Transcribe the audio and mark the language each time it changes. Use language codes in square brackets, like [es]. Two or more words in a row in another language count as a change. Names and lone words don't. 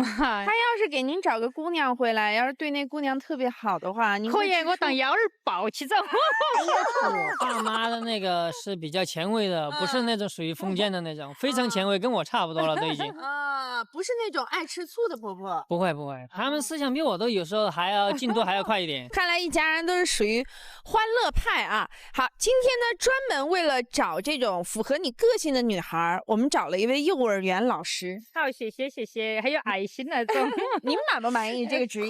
[zh] 他要是給您找個姑娘回來，要是對那姑娘特別好的話，您可以我當幺兒抱起走。我爸媽的那個是比較前衛的，不是那種屬於封建的那種，非常前衛，跟我差不多了都已經。啊，不是那種愛吃醋的婆婆。不會不會，他們思想比我都有時候還要進度還要快一點。看來一家人都是屬於歡樂派啊。好，今天呢專門為了找這種符合你個性的女孩，我們找了一位幼兒園老師。好，謝謝謝謝，還有愛心那種。你們滿不滿意這個職業？